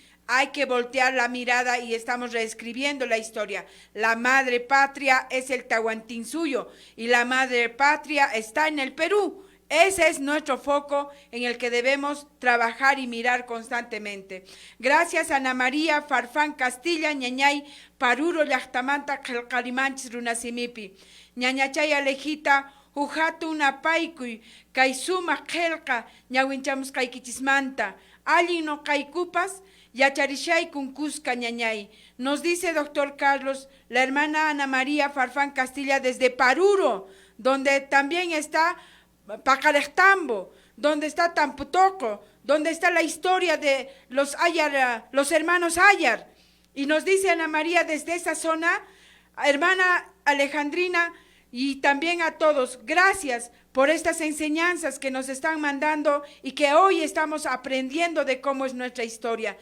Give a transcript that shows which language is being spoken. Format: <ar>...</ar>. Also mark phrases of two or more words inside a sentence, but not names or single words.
<es>Hay que voltear la mirada y estamos reescribiendo la historia. La madre patria es el Tahuantinsuyo y la madre patria está en el Perú. Ese es nuestro foco en el que debemos trabajar y mirar constantemente. Gracias a Ana María Farfán Castilla,</es> <qu>ñañay, paruro llaqtamanta qillqarimanchis runasimipi. Ñañachay Alejita, hujatu unapaykuy, kay sumaq qillqa ñawinchamusqaykichismanta. Allin noqaykupas, yacharishaykum kuska ñañay.</qu> <es>Nos dice doctor Carlos, la hermana Ana María Farfán Castilla desde Paruro, donde también está Pacarectambo, donde está Tamputoco, donde está la historia de los Ayar, los hermanos Ayar. Y nos dice Ana María desde esa zona, hermana Alejandrina, y también a todos, gracias por estas enseñanzas que nos están mandando y que hoy estamos aprendiendo de cómo es nuestra historia.</es>